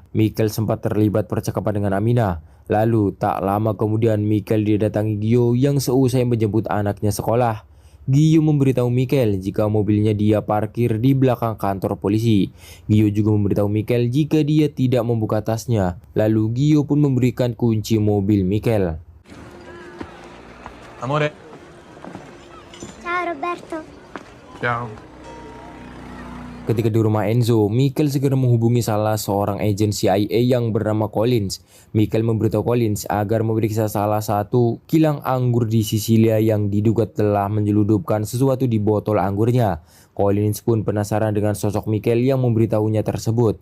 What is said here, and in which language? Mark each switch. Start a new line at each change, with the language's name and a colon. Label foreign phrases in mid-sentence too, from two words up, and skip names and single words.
Indonesian: Michael sempat terlibat percakapan dengan Aminah. Lalu tak lama kemudian Michael didatangi Gio yang seusai menjemput anaknya sekolah. Gio memberitahu Michael jika mobilnya dia parkir di belakang kantor polisi. Gio juga memberitahu Michael jika dia tidak membuka tasnya. Lalu Gio pun memberikan kunci mobil Michael.
Italian: Amore. Ciao Roberto. Ciao.
Indonesian: Ketika di rumah Enzo, Michael segera menghubungi salah seorang agen CIA yang bernama Collins. Michael memberitahu Collins agar memeriksa salah satu kilang anggur di Sisilia yang diduga telah menyeludupkan sesuatu di botol anggurnya. Collins pun penasaran dengan sosok Michael yang memberitahunya tersebut.